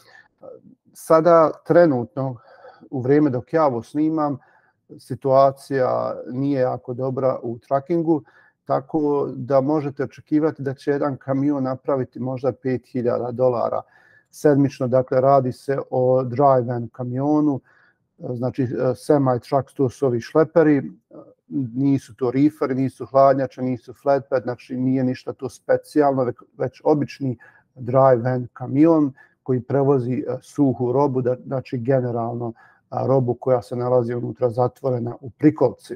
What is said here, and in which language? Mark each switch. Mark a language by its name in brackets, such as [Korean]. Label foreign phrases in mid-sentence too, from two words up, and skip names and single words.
[Bosnian] Sada trenutno, u vrijeme dok ja ovo snimam, situacija nije jako dobra u trackingu, tako da možete očekivati da će jedan kamion napraviti možda $5000 sedmično. Dakle, radi se o [English] dry van [Bosnian] kamionu, znači semi-trucks, to su ovi šleperi, nisu to reeferi, nisu hladnjače, nisu flatbed, znači nije ništa to specijalno, već obični [English] dry van [Bosnian] kamion koji prevozi suhu robu, znači generalno robu koja se nalazi unutra zatvorena u prikolici.